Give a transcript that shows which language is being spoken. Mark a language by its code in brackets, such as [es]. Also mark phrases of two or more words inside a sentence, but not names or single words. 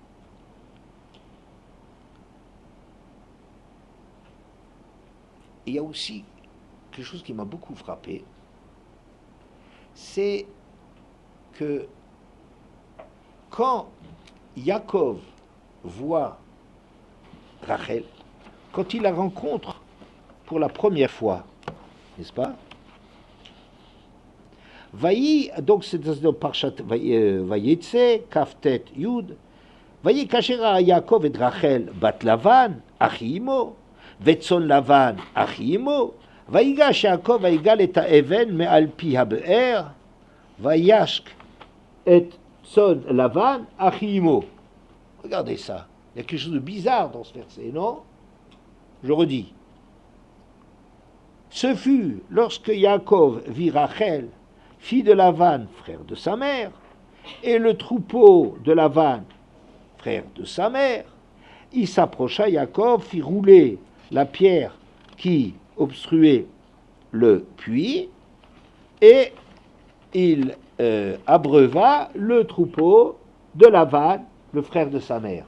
[fr] Il y a aussi quelque chose qui m'a beaucoup frappé, c'est que quand Yaakov voit Rachel, quand il la rencontre pour la première fois, n'est-ce pas? [he] Vaï, [fr] donc c'est dans [he] פרשת ויצא, כט י, ויהי כאשר יעקב את רחל בת לבן, אחי אמו, ואת צאן לבן, אחי אמו, ויגש יעקב ויגל את אבן מעל פי הבאר, וישק את צאן לבן, אחי אמו. [fr] Regardez ça. Il y a quelque chose de bizarre dans ce verset, non? Je redis. Ce fut lorsque Yaakov vit Rachel, fille de Lavan, frère de sa mère, et le troupeau de Lavan, frère de sa mère, il s'approcha, Yaakov fit rouler la pierre qui obstruait le puits, et il abreuva le troupeau de Lavan, le frère de sa mère.